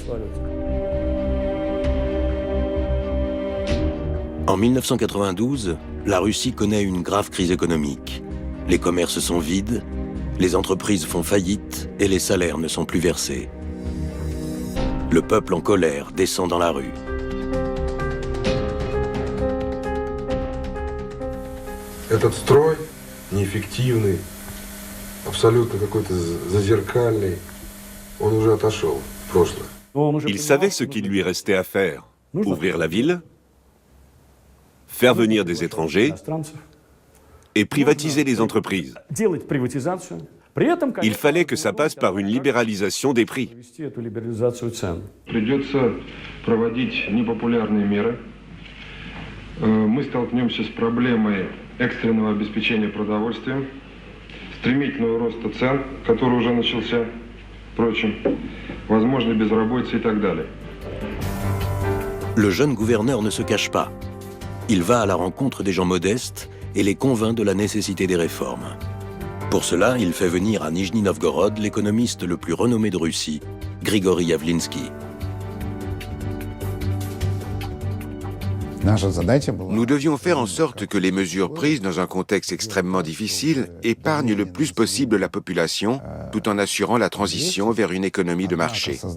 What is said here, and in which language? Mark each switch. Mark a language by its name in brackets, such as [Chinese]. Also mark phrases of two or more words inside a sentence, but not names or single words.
[French] En 1992, la Russie connaît une grave crise économique. Les commerces sont vides, les entreprises font faillite et les salaires ne sont plus versés. Le peuple en colère descend dans la rue. [Russian] Этот строй неэффективный, абсолютно какой-то зазеркальный, он уже отошел в прошлое. [French] Il savait ce qu'il lui restait à faire. Ouvrir la ville, faire venir des étrangers et privatiser les entreprises. Il fallait que ça passe par une libéralisation des prix. [Russian] Придется проводить непопулярные меры. Мы столкнемся с проблемой экстренного обеспечения продовольствием, стремительного роста цен, который уже начался, впрочем, возможно, безработица и так далее. [French] Le jeune gouverneur ne se cache pas. Il va à la rencontre des gens modestes et les convainc de la nécessité des réformes. Pour cela, il fait venir à Nijni Novgorod l'économiste le plus renommé de Russie, Grigory Yavlinsky. Nous devions faire en sorte que les mesures prises dans un contexte extrêmement difficile épargnent le plus possible la population, tout en assurant la transition vers une économie de marché.